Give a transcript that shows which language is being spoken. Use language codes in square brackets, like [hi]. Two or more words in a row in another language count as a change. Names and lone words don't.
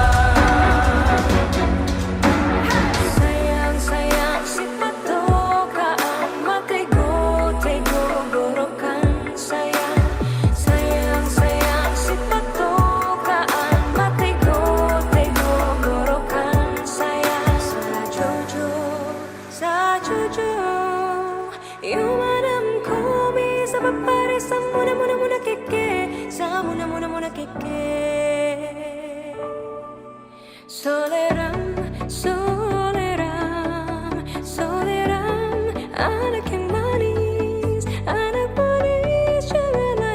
[xmm] Sayang sayang si patokaan matego tego gorokan sayang sayang sayang si patokaan matego tego gorokan sayang sajojo yumadam ko bisa papare samuna muna muna keke samuna muna muna keke [ms] soleram soleram soleram anak yang manis janganlah